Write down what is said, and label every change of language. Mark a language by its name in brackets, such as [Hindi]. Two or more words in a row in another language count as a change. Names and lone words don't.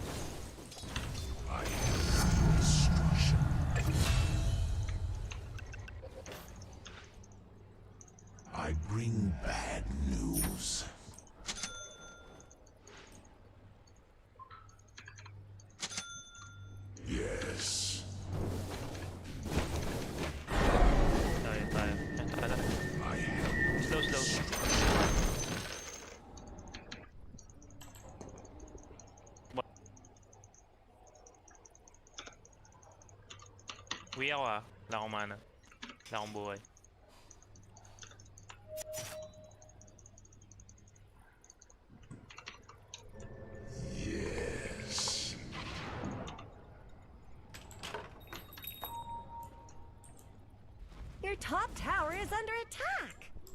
[English] I am destruction. I bring bad news. Yes, [Filipino] Tayo, tayo. Tara, tara. [English] I am Slow, slow. [Filipino] Uwi ako ah. Wala akong mana. Wala akong buhay. [English] yes. Your top tower is under attack.